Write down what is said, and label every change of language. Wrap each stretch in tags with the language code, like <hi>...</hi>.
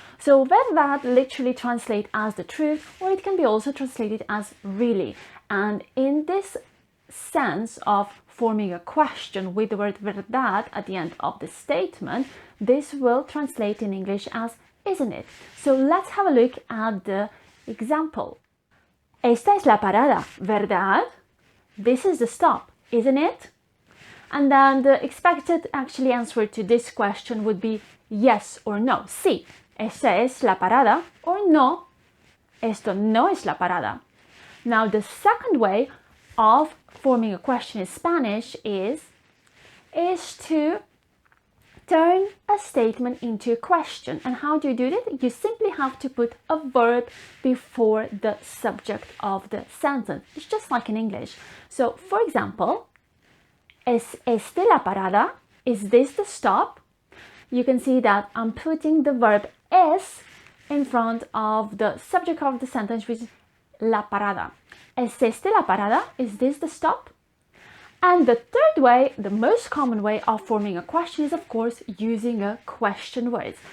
<en>So verdad literally translates as the truth, or it can be also translated as really. And in this sense of forming a question with the word verdad at the end of the statement, this will translate in English as isn't it? So let's have a look at the example.</en> <es>Esta es la parada, ¿verdad?</es> <en>This is the stop, isn't it? And then the expected actually answer to this question would be yes or no.</en> <es>Sí, esta es la parada,</es> <en>or</en> <es>no, esto no es la parada.</es> <en>Now the second way of forming a question in Spanish is to turn a statement into a question. And how do you do that? You simply have to put a verb before the subject of the sentence. It's just like in English.</en> <es>So for example, ¿Es este la parada?</es> <en>Is this the stop? You can see that I'm putting the verb es in front of the subject of the sentence, which is la parada.</en> <es>¿Es este la parada?</es> <en>Is this the stop? And the third way, the most common way of forming a question is, of course, using a question words.</en>